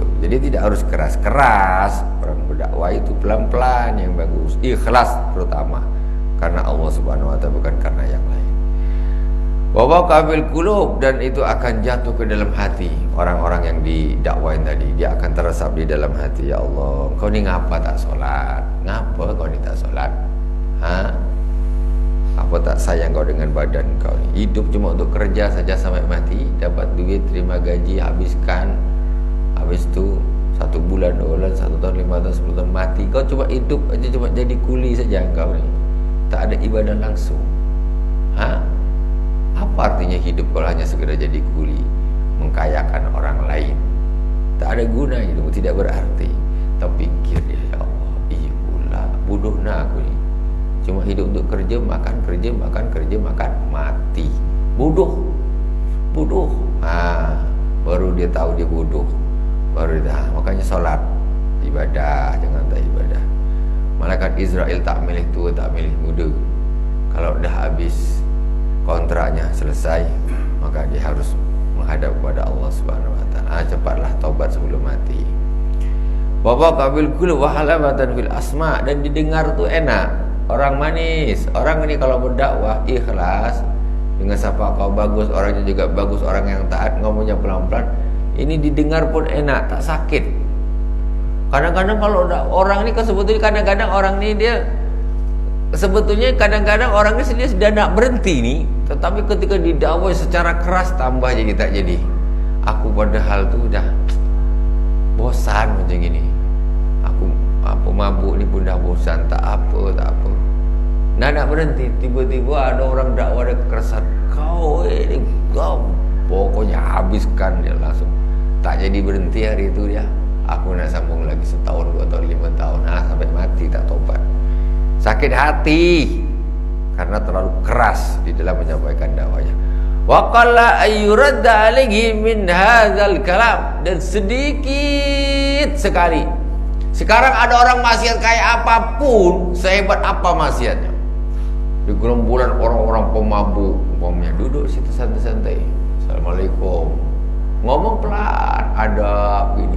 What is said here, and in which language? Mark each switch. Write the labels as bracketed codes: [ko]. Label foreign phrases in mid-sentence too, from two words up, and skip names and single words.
[ms] Jadi tidak harus keras-keras. Orang berdakwah itu pelan-pelan yang bagus, ikhlas terutama karena [ar] الله سبحانه وتعالى, [ms] bukan karena yang lain. [ar] وقابل القلوب, [ms] dan itu akan jatuh ke dalam hati orang-orang yang didakwain tadi. Dia akan teresap di dalam hati. Ya Allah, kau ni ngapa tak solat? Ngapa kau ni tak solat? Apa tak sayang kau dengan badan kau ni? Hidup cuma untuk kerja saja sampai mati, dapat duit, terima gaji, habiskan, habis tu 1 bulan, 2 bulan, 1 tahun, 5 tahun, 10 tahun, mati. Kau cuma hidup aja, cuma jadi kuli saja kau ni. Tak ada ibadah langsung. Apa artinya hidup kalau hanya sekedar jadi kuli, mengkayakan orang lain? Tak ada guna hidup, tidak berarti. Terpikir dia, ya Allah, iya pula, bodoh nak aku ni. Cuma hidup untuk kerja, makan, mati. Bodoh. Baru dia tahu dia bodoh. Baru dia tahu. Makanya solat, ibadah, jangan tak ibadah. Malaikat Israel tak milih tua, tak milih muda. Kalau dah habis kontraknya selesai, maka dia harus menghadap kepada [ar] الله سبحانه وتعالى. [ms] Cepatlah taubat sebelum mati. Bapak kabil kul wa halabatan fil asma, dan didengar tu enak. Orang manis, orang ini kalau berdakwah ikhlas, dengan sapa kau bagus, orangnya juga bagus, orang yang taat, ngomongnya pelan-pelan, ini didengar pun enak, tak sakit. Kadang-kadang kalau orang ini sebetulnya kadang-kadang orang ini dia sebetulnya kadang-kadang orang ini dia sudah nak berhenti nih, tetapi ketika didakwah secara keras tambah jadi tak jadi. Aku padahal tu dah bosan macam ini. Aku mabuk ni pun dah bosan, tak apa. Nak berhenti, tiba-tiba ada orang dakwah dia kekerasan. Kau pokoknya habiskan dia langsung. Tak jadi berhenti hari itu dia. Aku nak sambung lagi 1 tahun, 2 tahun, 5 tahun, sampai mati tak tobat. Sakit hati karena terlalu keras di dalam menyampaikan dakwahnya. [ar] وقل أن يرد عليه من هذا الكلام, [ms] dan sedikit sekali. Sekarang ada orang maksiat kayak apapun, sehebat apa maksiatnya, di gerombolan orang-orang pemabuk, umpamanya duduk situ santai-santai, assalamualaikum, ngomong pelan, adab gini.